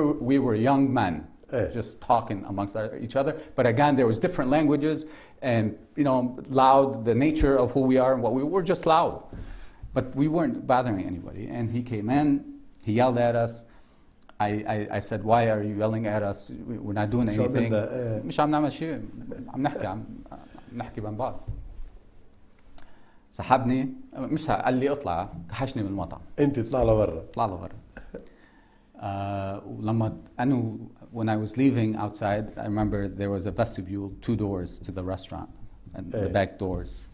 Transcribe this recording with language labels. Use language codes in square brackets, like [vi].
[en] We were young men, just talking amongst each other. But again, there was different languages, and loud. The nature of who we are and what we were just loud, but we weren't bothering anybody. And he came in, he yelled at us. I said, "Why are you yelling at us? We're not doing anything." [ar] مش عم نعمل شيء، عم نحكي بين بعض. سحبني، مش قال لي اطلع، كحشني من المطعم. انت طلع لبرا. طلع لبرا. ولما [en] when I was leaving outside, I remember there was a vestibule, 2 doors to the restaurant, and the back doors.